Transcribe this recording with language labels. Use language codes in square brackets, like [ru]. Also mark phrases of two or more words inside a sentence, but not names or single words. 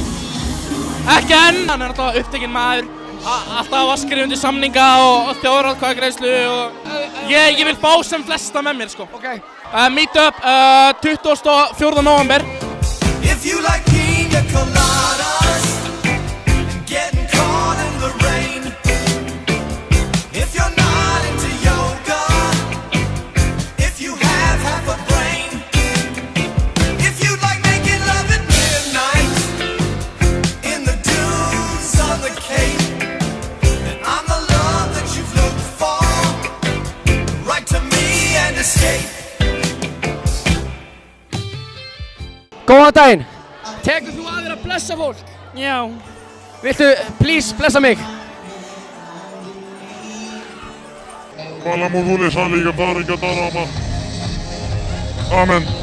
[is] Ekki enn, hann er alltaf upptekinn maður, alltaf að skrifa undir samninga og þjóðaratkvæðagreiðslu og ég vil fá sem flesta með mér sko. Ok. [en] Meet up 24. november. If you like pina coladas and getting caught in the rain, if you're not into yoga, if you have half a brain, if you like making love at midnight in the dunes on the Cape, then I'm the love that you've looked for. Write to me and escape. [is] Góðan daginn! Tekur þú að þér að blessa fólk? Já. Viltu, please, blessa mig? Malam och Vulle Shalika Barika Darama. Amen.